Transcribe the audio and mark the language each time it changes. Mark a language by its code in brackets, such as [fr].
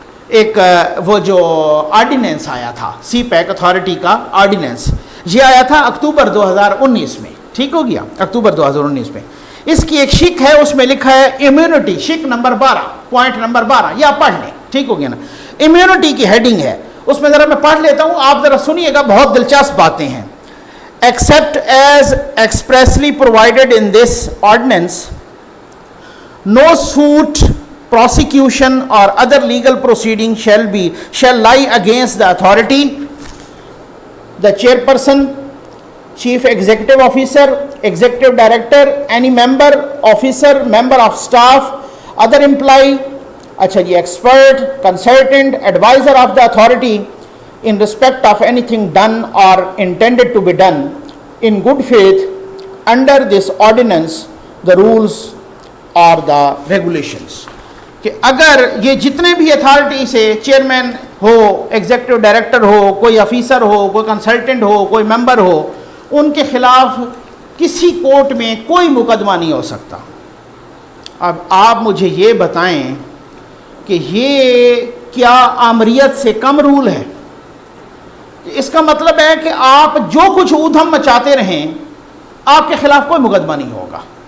[ur] ایک وہ جو آرڈیننس آیا تھا، سی پیک اتھارٹی کا آرڈیننس، یہ آیا تھا اکتوبر 2019 میں، ٹھیک ہو گیا، اکتوبر 2019 میں۔ اس کی ایک شک ہے، اس میں لکھا ہے امیونٹی، شک نمبر 12، پوائنٹ نمبر 12، یہ آپ پڑھ لیں، ٹھیک ہو گیا نا، امیونٹی کی ہیڈنگ ہے، اس میں ذرا میں پڑھ لیتا ہوں، آپ ذرا سنیے گا، بہت دلچسپ باتیں ہیں۔ [en] except as expressly provided in this ordinance, no suit, prosecution or other legal proceeding shall lie against the authority, the chairperson, chief executive officer, executive director, any member, officer, member of staff, other employee, expert, consultant, advisor of the authority in respect of anything done or intended to be done in good faith under this ordinance, the rules or the regulations. [ur] کہ اگر یہ جتنے بھی authority سے chairman ہو, executive director ہو, کوئی officer ہو, کوئی consultant ہو, کوئی ممبر ہو, ان کے خلاف کسی کورٹ میں کوئی مقدمہ نہیں ہو سکتا. اب آپ مجھے یہ بتائیں کہ یہ کیا آمریت سے کم رول ہے؟ اس کا مطلب ہے کہ آپ جو کچھ اودھم مچاتے رہیں آپ کے خلاف کوئی مقدمہ نہیں ہوگا.